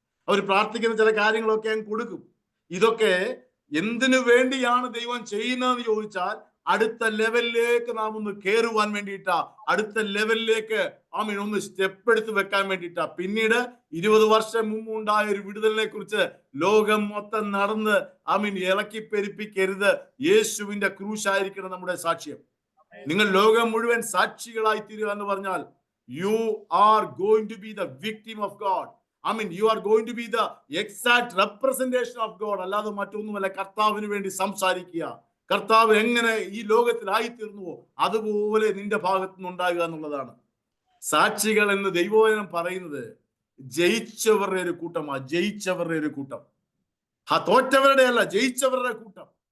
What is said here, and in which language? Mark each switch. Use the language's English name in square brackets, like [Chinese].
[Malayalam] അവർ പ്രാർത്ഥിക്കുന്ന ചില കാര്യങ്ങളൊക്കെ അങ്ങ് കൊടുക്കും. ഇതൊക്കെ എന്തിനു വേണ്ടിയാണ് ദൈവം ചെയ്യുന്നതെന്ന് ചോദിച്ചാൽ അടുത്ത ലെവലിലേക്ക് നാം ഒന്ന് കയറുവാൻ വേണ്ടിയിട്ടാ, അടുത്ത ലെവലിലേക്ക് ആമീൻ ഒന്ന് സ്റ്റെപ്പ് എടുത്ത് വെക്കാൻ വേണ്ടിയിട്ടാ. പിന്നീട് 20 വർഷം മുമ്പ് ഉണ്ടായ ഒരു വിടുതലിനെ കുറിച്ച് ലോകം മൊത്തം നടന്ന് ആമീൻ ഇളക്കി പെരുപ്പിക്കരുത്. യേശുവിന്റെ ക്രൂശായിരിക്കണം നമ്മുടെ സാക്ഷ്യം. നിങ്ങൾ ലോകം മുഴുവൻ സാക്ഷികളായി തീരുക എന്ന് പറഞ്ഞാൽ [English] you are going to be the victim of God. I mean, you are going to be the exact representation of God. [Malayalam] അല്ലാതെ മറ്റൊന്നുമല്ല. കർത്താവിന് വേണ്ടി സംസാരിക്കുക. കർത്താവ് എങ്ങനെ ഈ ലോകത്തിലായിത്തീർന്നുവോ അതുപോലെ നിന്റെ ഭാഗത്തു നിന്നുണ്ടാകുക എന്നുള്ളതാണ്. സാക്ഷികൾ എന്ന് ദൈവവചനം പറയുന്നത് ജയിച്ചവരുടെ ഒരു കൂട്ടമാണ്. ജയിച്ചവരുടെ ഒരു കൂട്ടം, തോറ്റവരുടെ അല്ല, ജയിച്ചവരുടെ കൂട്ടം.